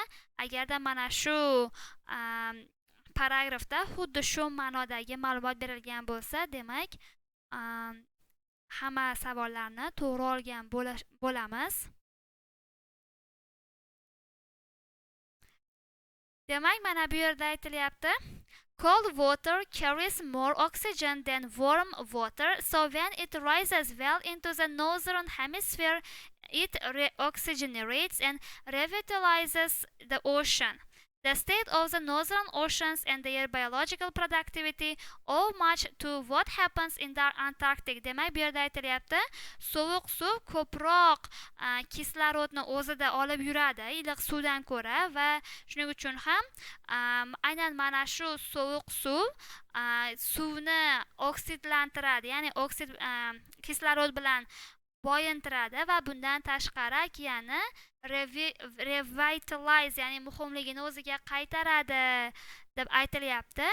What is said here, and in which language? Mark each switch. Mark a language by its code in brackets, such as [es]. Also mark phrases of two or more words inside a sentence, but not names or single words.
[uz] Agarda mana shu paragrafda xuddi shu ma'nodagi ma'lumot berilgan bo'lsa, demak, hamma savollarni to'g'ri olgan bo'lamiz. Demak, mana bu yerda aytilyapti. [en] Cold water carries more oxygen than warm water, so when it rises well into the northern hemisphere, it oxygenates and revitalizes the ocean. The state of the northern oceans and their biological productivity owe much to what happens in the Antarctic. [uz] Demak, bu yerda aytilyapti, sovuq suv ko'proq kislorodni o'zida olib yuradi, iliq suvdan ko'ra, va shuning uchun ham aynan mana shu sovuq suv suvni oksidlantiradi, ya'ni kislorod bilan boyintiradi va bundan tashqari okeanni revitalize, ya'ni muhimligini o'ziga qaytaradi deb aytilyapti.